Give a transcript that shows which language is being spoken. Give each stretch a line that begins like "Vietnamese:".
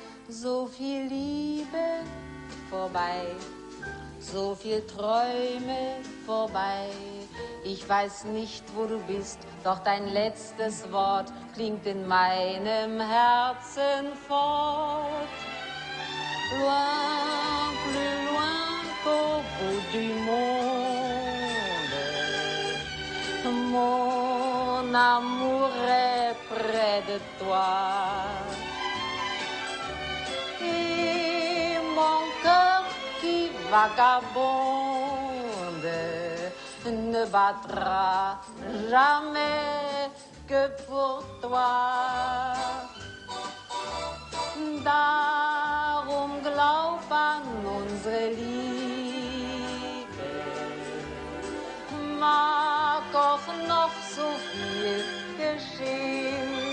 German: So viel Liebe vorbei, so viel Träume vorbei. Ich weiß nicht, wo du bist, doch dein letztes Wort klingt in meinem Herzen fort.
French: Loin, plus loin qu'au bout du monde, mon amour est près de toi. Et mon cœur qui vagabonde ne battra jamais que pour toi.
German: Darum glaub an unsere Liebe, mag auch noch so viel geschehen.